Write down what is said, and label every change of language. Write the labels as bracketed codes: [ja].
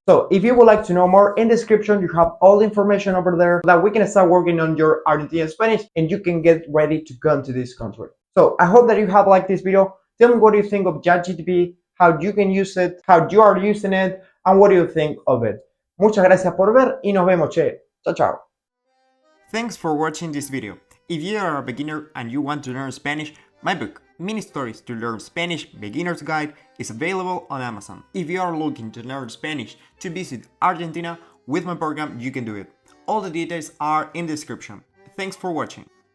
[en] So if you would like to know more, in the description you have all the information over there that we can start working on your Argentinian Spanish and you can get ready to come to this country. So I hope that you have liked this video. Tell me what you think of ChatGPT, how you can use it, how you are using it, and what do you think of it. [es] Muchas gracias por ver y nos vemos, che. Chao, chao. [en] Thanks for watching this video. If you are a beginner and you want to learn Spanish, my book, Mini Stories to Learn Spanish Beginner's Guide, is available on Amazon. If you are looking to learn Spanish to visit Argentina, with my program you can do it. All the details are in the description. Thanks for watching.